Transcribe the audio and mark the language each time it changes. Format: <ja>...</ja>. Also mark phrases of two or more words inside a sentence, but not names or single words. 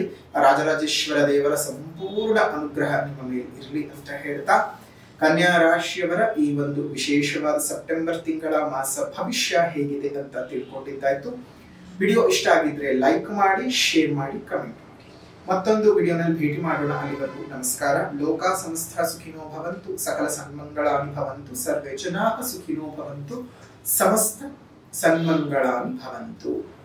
<kn>ರಾಜರಾಜೇಶ್ವರ ದೇವರ ಸಂಪೂರ್ಣ ಅನುಗ್ರಹ ನಿಮ್ಮ ಮೇಲೆ ಇರಲಿ ಅಂತ ಹೇಳ್ತಾ, ಕನ್ಯಾ ರಾಶಿಯವರ ಈ ಒಂದು ವಿಶೇಷವಾದ ಸೆಪ್ಟೆಂಬರ್ ತಿಂಗಳ ಮಾಸ ಭವಿಷ್ಯ ಹೇಗಿದೆ ಅಂತ ತಿಳ್ಕೊಂಡಿದ್ದಾಯ್ತು. ವಿಡಿಯೋ ಇಷ್ಟ ಆಗಿದ್ರೆ ಲೈಕ್ ಮಾಡಿ, ಶೇರ್ ಮಾಡಿ, ಕಮೆಂಟ್ ಮಾಡಿ. ಮತ್ತೊಂದು ವಿಡಿಯೋನಲ್ಲಿ ಭೇಟಿ ಮಾಡೋಣ. ಅಲ್ಲಿವರೆಗೂ ನಮಸ್ಕಾರ.</kn> <sa>ಲೋಕ ಸಮಸ್ತ ಸುಖಿನೋ ಭವಂತು, ಸಕಲ ಸನ್ಮಂಗಳಾನಿ ಭವಂತು, ಸರ್ವೇ ಜನಾಃ ಸುಖಿನೋ ಭವಂತು, ಸಮಸ್ತ ಸನ್ಮಂಗಳಾನಿ ಭವಂತು.</sa>